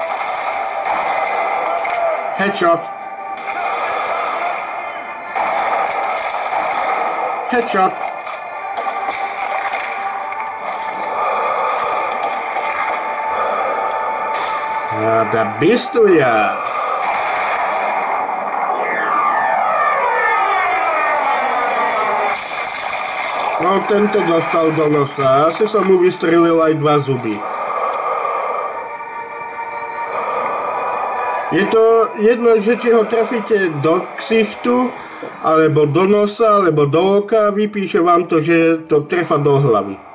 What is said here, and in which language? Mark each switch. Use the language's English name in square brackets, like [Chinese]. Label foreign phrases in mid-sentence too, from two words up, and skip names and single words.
[English] Headshot. Headshot. [German] A da bist du ja. [Slovak] No, tento dostal do nosa. Asi som mu vystrelil aj 2 zuby. Je to jedno, že či ho trafíte do ksichtu, alebo do nosa, alebo do oka, vypíše vám to, že to trefa do hlavy.